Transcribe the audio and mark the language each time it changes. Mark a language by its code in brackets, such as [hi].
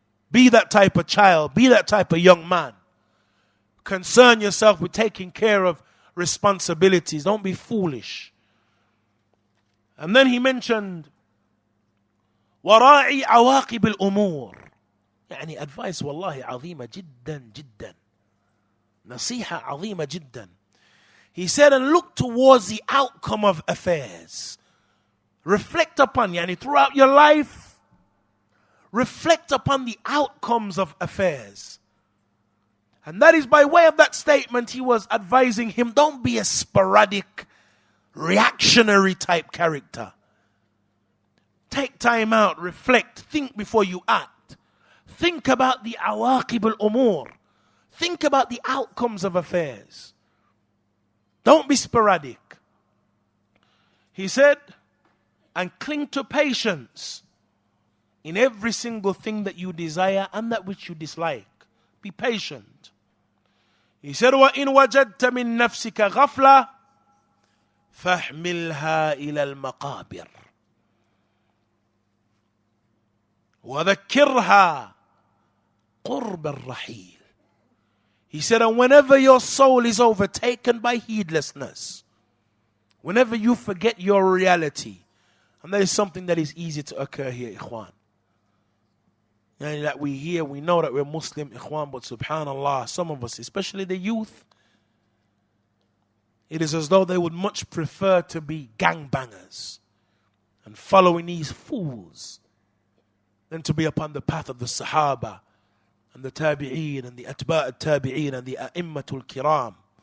[en] Be that type of child. Be that type of young man. Concern yourself with taking care of responsibilities. Don't be foolish. And then he mentioned [ar] وراعي عواقب الأمور. يعني advice والله عظيمة جدا جدا. نصيحة عظيمة جدا. [en] He said, and look towards the outcome of affairs. Reflect upon, yani throughout your life, reflect upon the outcomes of affairs. And that is by way of that statement, he was advising him, don't be a sporadic, reactionary type character. Take time out, reflect, think before you act. Think about the awaqib al-umur. Think about the outcomes of affairs. Don't be sporadic. He said, and cling to patience in every single thing that you desire and that which you dislike. Be patient. He said, [ar] وَإِن وَجَدْتَ مِن نَفْسِكَ غَفْلَةً فَاحْمِلْهَا إِلَى الْمَقَابِرِ وَذَكِّرْهَا قُرْبَ الرَّحِيلِ. [en] He said, and whenever your soul is overtaken by heedlessness, whenever you forget your reality, and that is something that is easy to occur here, ikhwan. And that we hear, we know that we're Muslim, ikhwan, but subhanallah, some of us, especially the youth, it is as though they would much prefer to be gangbangers and following these fools than to be upon the path of the Sahaba and the Tabi'een and the Atba' al-Tabi'een and the A'immatul Kiram.